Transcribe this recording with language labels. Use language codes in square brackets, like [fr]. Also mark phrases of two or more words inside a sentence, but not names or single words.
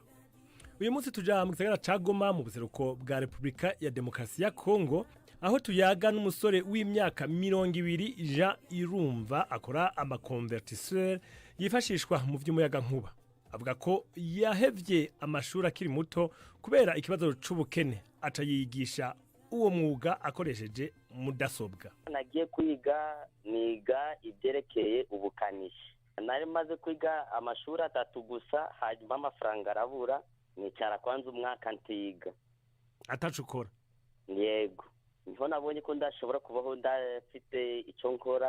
[rn] Uyu munsi tuja mu gisagara ca Goma mu buseruko bwa Repubulika ya Demokarasi ya Kongo, aho tuyaga n'umusore w'imyaka 20 Jean Irumva akora amakonvertisseur yifashishwa mu vy'umuyaga nkuba. Avuga ko yahevye amashuri akiri muto kubera ikibazo c'ubukene, aca yigisha uwo mwuga akoresheje mudasobwa. [rw] Nagiye niga ibyerekeye ubukanishi. Nari maze kwiga amashuri 3 gusa, hanyuma amafaranga arabura, nicara kwanza umwaka ntiga. Atacukora? Yego. Niho nabonye ko ndashobora kubaho ndafite icyo nkora.